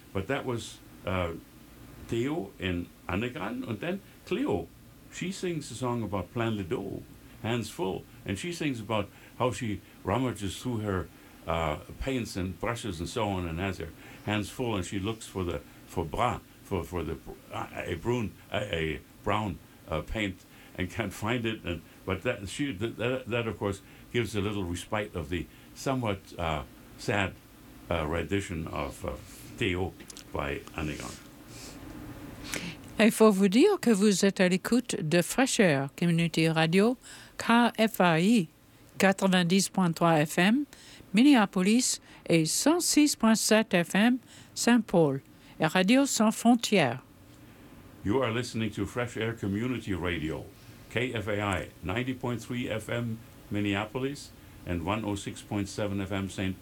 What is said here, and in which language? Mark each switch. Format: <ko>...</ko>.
<en>But that was Theo in Anegan, and then Cleo, she sings a song about</en> <fr>plein de dos,</fr> <en>hands full, and she sings about how she rummages through her paints and brushes and so on and has her hands full, and she looks for the brown paint and can't find it, and but that she that of course gives a little respite of the somewhat sad rendition of Théo by Anegan.</en> <fr>Il faut vous dire que vous êtes à l'écoute de Fraîcheur Community Radio KFAI 90.3 FM Minneapolis et 106.7 FM Saint Paul. Radio Sans Frontières.</fr> <en>You are listening to Fresh Air Community Radio, KFAI 90.3 FM Minneapolis and 106.7 FM St.</en>